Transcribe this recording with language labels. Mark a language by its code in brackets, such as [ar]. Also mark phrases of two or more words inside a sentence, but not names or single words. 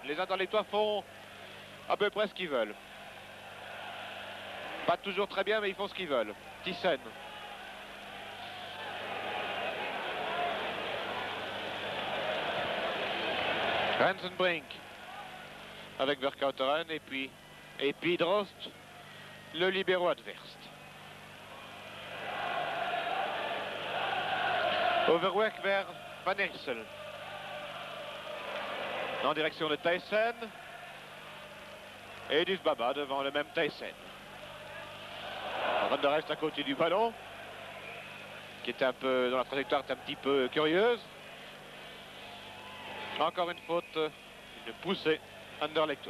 [fr] Les Anderlechtois font à peu près ce qu'ils veulent. Pas toujours très bien, mais ils font ce qu'ils veulent. Thyssen. Rensenbrink avec Vercauteren et puis Drost, le libéro adverse. Overweg vers Van Iersel. En direction de Thyssen. Et Dufbaba devant le même Thyssen. Van der Elst à côté du ballon, qui était un peu dans la trajectoire, est un petit peu curieuse. Encore une faute, une poussée anderlechtoise.